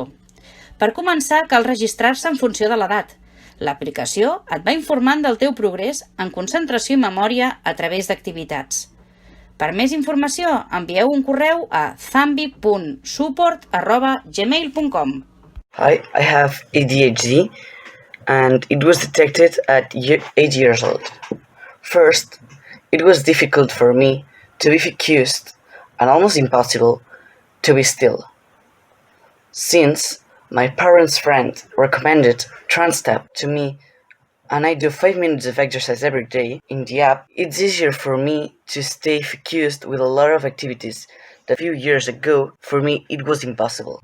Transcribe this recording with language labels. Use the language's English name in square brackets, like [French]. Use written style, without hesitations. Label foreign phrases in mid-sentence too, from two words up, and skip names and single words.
[Catalan] Per començar, cal registrar-se en funció de l'edat. L'aplicació et va informant del teu progrés en concentració i memòria a través d'activitats. Per més informació, envieu un correu a zambi.support@gmail.com. [English] Hi, I have ADHD and it was detected at 8 years old. First, it was difficult for me to be focused and almost impossible to be still. Since my parents' friend recommended TransTab to me and I do 5 minutes of exercise every day in the app, it's easier for me to stay focused with a lot of activities that a few years ago, for me, it was impossible.